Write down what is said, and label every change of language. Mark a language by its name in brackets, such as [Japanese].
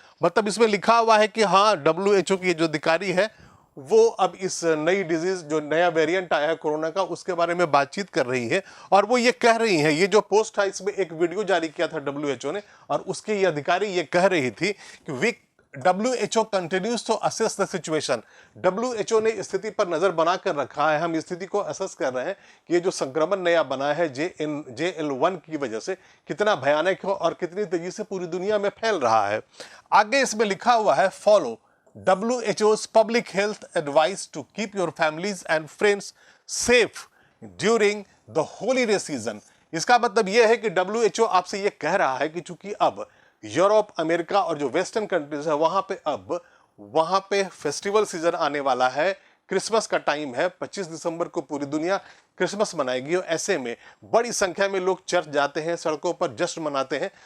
[Hindi] मतलब इसमें लिखा हुआ है कि हाँ, WHO की जो अधिकारी है वो अब इस नई डिजीज, जो नया वेरिएंट आया है कोरोना का, उसके बारे में बातचीत कर रही है और वो ये कह रही है, ये जो पोस्ट है इसमें एक वीडियो जारी किया था WHO ने और उसके ये अधिकारी ये कह रही थी कि [English] WHO continues to assess the situation. [Hindi] WHO ने स्थिति पर नजर बनाकर रखा है, हम स्थिति को असेस कर रहे हैं कि ये जो संक्रमण नया बना है JN1 की वजह से कितना भयानक है और कितनी तेजी से पूरी दुनिया में फैल रहा है। आगे इसमें लिखा हुआ है, [English] Follow WHO's public health advice to keep your families and friends safe during the holiday season। [Hindi] इसका मतलब यह है कि WHO आपसे यह कह रहा है कि चूंकि अब यूरोप, अमेरिका और जो वेस्टर्न कंट्रीज है वहां पे फेस्टिवल सीजन आने वाला है, क्रिसमस का टाइम है, 25 दिसंबर को पूरी दुनिया क्रिसमस मनाएगी और ऐसे में बड़ी संख्या में लोग चर्च जाते हैं, सड़कों पर जश्न मनाते हैं।